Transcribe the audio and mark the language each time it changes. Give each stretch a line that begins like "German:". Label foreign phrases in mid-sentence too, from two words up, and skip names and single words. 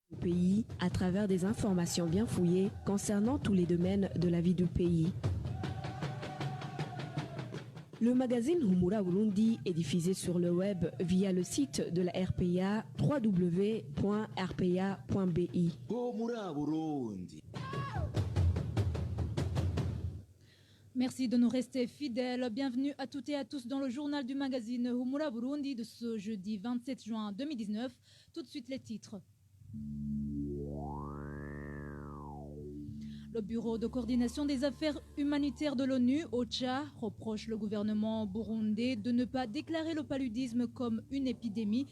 French: pays à travers des informations bien fouillées concernant tous les domaines de la vie du pays. Le magazine Humura Burundi est diffusé sur le web via le site de la RPA www.rpa.bi. Humura Burundi. Merci de nous rester fidèles. Bienvenue à toutes et à tous dans le journal du magazine Humura Burundi de ce jeudi 27 juin 2019. Tout de suite les titres. Le Bureau de coordination des affaires humanitaires de l'ONU, OCHA, reproche le gouvernement burundais de ne pas déclarer le paludisme comme une épidémie.